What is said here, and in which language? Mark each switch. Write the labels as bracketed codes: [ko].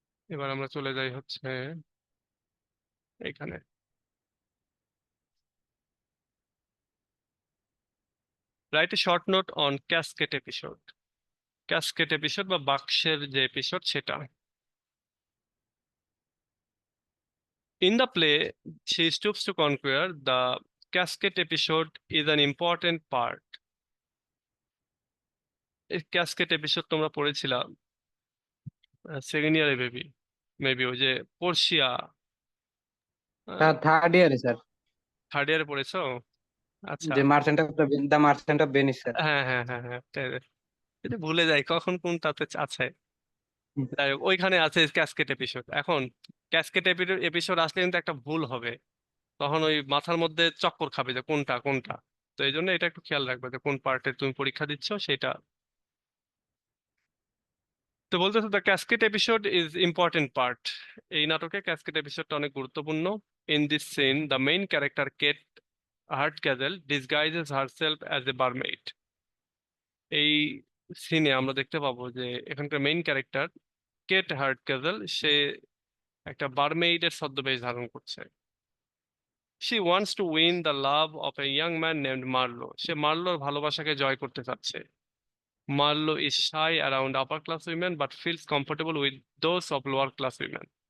[bn] এবার আমরা চলে যাই হচ্ছে এখানে। [en] write a short note on [bn] casket episode. Casket episode বা বাক্সের যে এপিসোড সেটা। [en] In the play, she stoops to conquer. The casket episode is an important part. [bn] এই ক্যাসকেট এপিসোড তোমরা পড়েছিলা সেকেন্ড ইয়ারে মেবি ওই যে পোর্শিয়া থার্ড ইয়ারে স্যার, থার্ড ইয়ারে পড়েছো? আচ্ছা। যে merchant of the merchant of Venice sir. হ্যাঁ হ্যাঁ হ্যাঁ হ্যাঁ, এটা ভুলে যাই কখন কোনটাতে আছে। যাই হোক, ওইখানে আছে ক্যাসকেট এপিসোড। এখন ক্যাসকেট এপিসোড আসলে কিন্তু একটা ভুল হবে, তখন ওই মাথার মধ্যে চক্কর খাবে যে কোনটা কোনটা। তো এই জন্য এটা একটু খেয়াল রাখবে যে কোন পার্টে তুমি পরীক্ষা দিচ্ছ সেটা। তো বলতেছে [en] The casket episode is important part. [bn] এই নাটকে ক্যাসকেট এপিসোডটা অনেক গুরুত্বপূর্ণ। [en] In this scene the main character Kate Hardcastle disguises herself as a barmaid. [bn] এই সিনে আমরা দেখতে পাবো যে এখানকার মেইন ক্যারেক্টার কেট হার্টগ্যাজেল সে একটা বারমেইডের ছদ্মবেশ ধারণ করছে। [en] She wants to win the love of a young man named Marlow. [bn] সে মার্লোর ভালোবাসাকে জয় করতে চাচ্ছে। [en] Marlo is shy around upper class women but feels comfortable with those of lower class women.